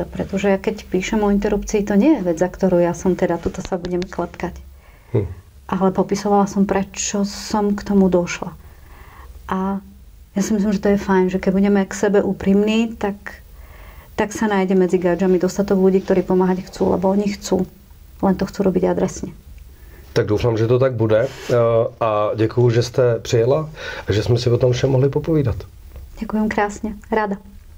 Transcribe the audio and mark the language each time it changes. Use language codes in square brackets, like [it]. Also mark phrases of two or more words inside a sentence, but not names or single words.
[sk] Pretože ja keď píšem o interrupcii, to nie je vec, za ktorú ja som teda, tuto sa budem klepkať. Ale popisovala som, prečo som k tomu došla. A ja si myslím, že to je fajn, že keď budeme k sebe úprimní, tak sa nájde medzi Gáďami dostatok ľudí, ktorí pomáhať chcú, lebo oni chcú. Len to chcú robiť adresne. [cs] Tak doufám, že to tak bude. A děkuju, že jste přijela a že jsme si o tom všem mohli popovídat. [sk] Ďakujem krásne. Rada.